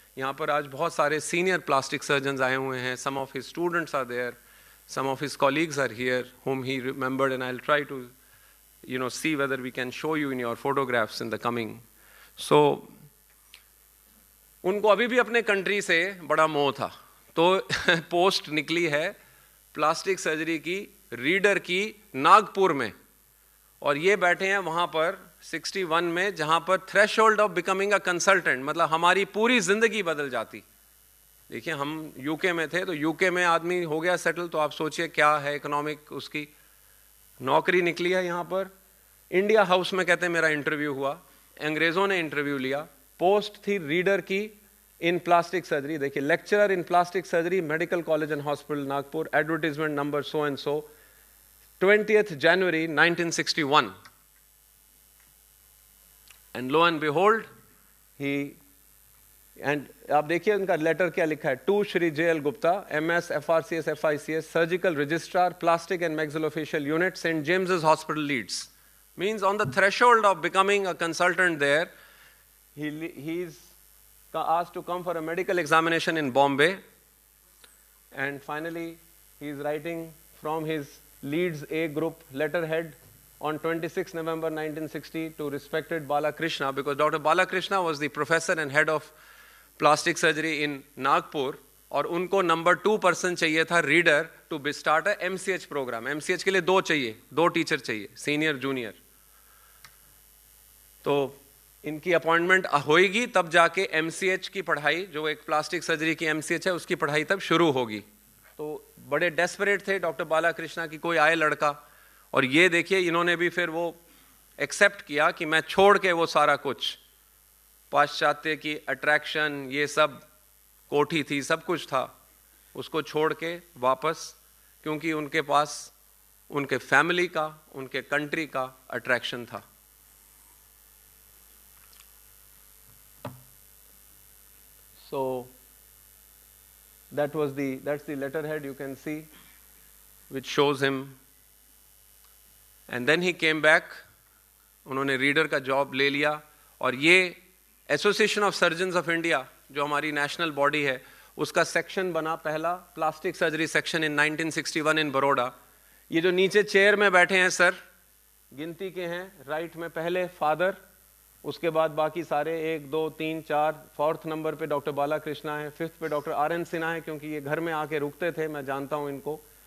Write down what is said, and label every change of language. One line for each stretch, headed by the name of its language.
Hindi: यहाँ पर आज बहुत सारे senior plastic surgeons आए हुए हैं.
English: Some of his students are there. Some of his colleagues are here, whom he remembered, and I'll try to, see whether we can show you in your photographs in the coming.
Hindi: So, उनको अभी भी अपने country से बड़ा मोह था, तो post निकली है प्लास्टिक सर्जरी की रीडर की नागपुर में, और ये बैठे हैं वहाँ पर 61 में, जहाँ पर
English: threshold of becoming a consultant,
Hindi: मतलब हमारी पूरी जिंदगी बदल जाती। देखिए हम यूके में थे, तो यूके में आदमी हो गया सेटल, तो आप सोचिए क्या है इकोनॉमिक, उसकी नौकरी निकली है यहाँ पर। इंडिया हाउस में कहते हैं मेरा इंटरव्यू हुआ, अंग्रेज़ों ने इंटरव्यू लिया, पोस्ट थी रीडर की इन प्लास्टिक सर्जरी। देखिए lecturer in plastic surgery, medical college and hospital Nagpur, advertisement number so and so, 20th January 1961,
English: and lo and behold he,
Hindi: and आप देखिए उनका लेटर क्या लिखा है, to Shri जे.एल.
English: Gupta, MS, FRCS, FICS, surgical registrar, plastic and maxillofacial unit, Saint James Hospital Leeds. Means on the threshold of becoming a consultant there, he's asked to come for a medical examination in Bombay, and finally he's writing from his Leeds A group letterhead on 26 November 1960 to respected Balakrishna, because Dr. Balakrishna was the professor and head of plastic surgery in Nagpur,
Hindi: और उनको number 2 person चाहिए था
English: Reader to start a MCH programme.
Hindi: MCH के लिए 2 चाहिए, 2 teacher चाहिए, senior junior. तो इनकी अपॉइंटमेंट होएगी तब जाके MCH की पढ़ाई, जो एक प्लास्टिक सर्जरी की MCH है, उसकी पढ़ाई तब शुरू होगी। तो बड़े डेस्परेट थे डॉक्टर बालाकृष्णा की, कोई आए लड़का, और ये देखिए इन्होंने भी फिर वो एक्सेप्ट किया कि मैं छोड़ के वो सारा कुछ, पाश्चात्य की अट्रैक्शन, ये सब कोठी थी, सब कुछ था, उसको छोड़ के वापस, क्योंकि उनके पास उनके फैमिली का, उनके कंट्री का अट्रैक्शन था।
English: So that's the letterhead you can see, which shows him. And then he came back,
Hindi: उन्होंने रीडर का जॉब ले लिया, और ये association of surgeons of India जो हमारी नेशनल बॉडी है, उसका सेक्शन बना पहला, प्लास्टिक सर्जरी सेक्शन इन 1961 इन बड़ौदा। ये जो नीचे चेयर में बैठे हैं सर, गिनती के हैं, राइट में पहले फादर, उसके बाद बाकी सारे 1, 2, 3, 4, 4th नंबर पे डॉक्टर बालाकृष्णा है, 5th पे डॉक्टर RN सिन्हा है, क्योंकि ये घर में आके रुकते थे, मैं जानता हूँ इनको।